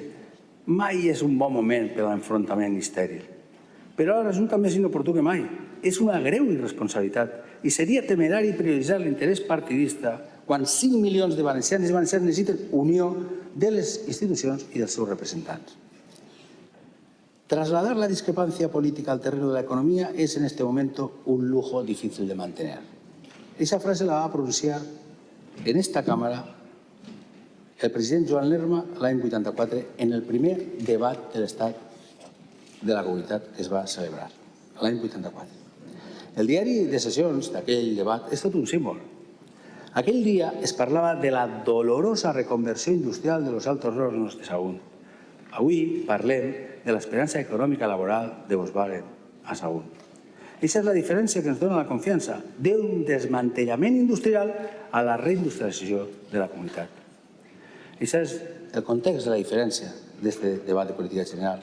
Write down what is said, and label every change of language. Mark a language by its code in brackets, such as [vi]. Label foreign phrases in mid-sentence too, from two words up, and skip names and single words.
[ca] Mai és un bon moment per a l'enfrontament estèril. Però ara resulta més inoportú que mai. És una greu irresponsabilitat i seria temerari prioritzar l'interès partidista quan 5 milions de valencians i valencians necessiten unió de les institucions i dels seus representants. [es] Trasladar la discrepancia política al terreno de la economía es en este momento un lujo difícil de mantener. Esa frase la va a pronunciar en esta Cámara [ca] el president Joan Lerma l'any 84 en el primer debat de l'Estat de la Comunitat que es va celebrar, l'any 84. El diari de sessions d'aquell debat és tot un símbol. Aquell dia es parlava de la dolorosa reconversió industrial de [es] los altos hornos [ca] de Sagunt. Avui parlem de l'esperança econòmica laboral de Volkswagen a Sagunt. Aquesta és la diferència que ens dona la confiança d'un desmantellament industrial a la reindustrialització de la comunitat. Aquest és el context de la diferència d'aquest debat de política general.